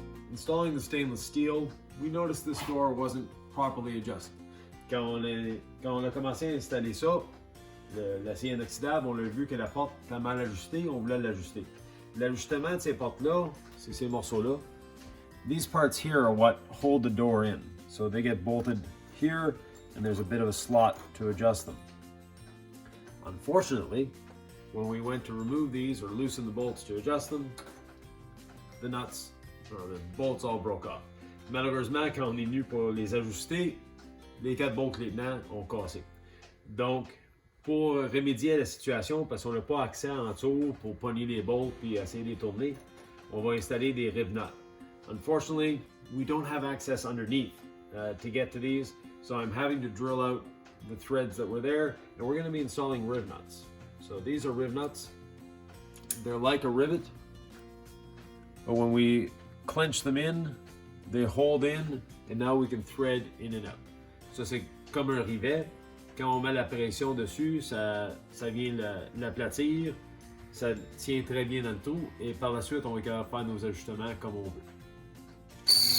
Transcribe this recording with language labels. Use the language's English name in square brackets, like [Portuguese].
[English] Installing the stainless steel, we noticed this door wasn't properly adjusted. [French] Quand on a commencé à installer ça, l'acier inoxydable, on a vu que la porte était mal ajustée, on voulait l'ajuster. L'ajustement de ces portes-là, c'est ces morceaux-là. [English] These parts here are what hold the door in. So they get bolted here, and there's a bit of a slot to adjust them. Unfortunately, when we went to remove these or loosen the bolts to adjust them, the bolts all broke off. [French] Malheureusement, quand on est venu pour les ajuster, les 4 bolts maintenant ont cassé. Donc, pour remédier à la situation, parce qu'on n'a pas accès en dessous pour pogner les bolts puis essayer de les tourner, on va installer des rivnuts. [English] Unfortunately, we don't have access underneath to get to these, so I'm having to drill out the threads that were there, and we're going to be installing rivnuts. So these are rivnuts. They're like a rivet, but when we clench them in, they hold in, and now we can thread in and out. [French] Ça, c'est comme un rivet. Quand on met la pression dessus, ça vient l'aplatir, ça tient très bien dans le trou, et par la suite, on va pouvoir faire nos ajustements comme on veut.